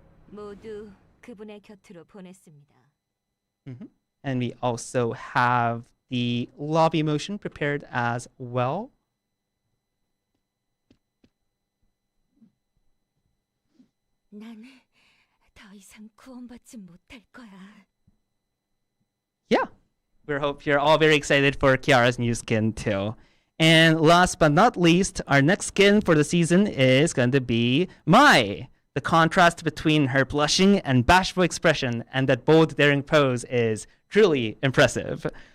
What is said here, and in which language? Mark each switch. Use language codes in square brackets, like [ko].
[ko] 모두 그분의 곁으로 보냈습니다. [en] And we also have the lobby motion prepared as well. [ko] 난 더 이상 구원받지 못할 거야. [en] Yeah, we hope you're all very excited for Kiara's new skin too. And last but not least, our next skin for the season is going to be Mai. The contrast between her blushing and bashful expression and that bold, daring pose is truly impressive.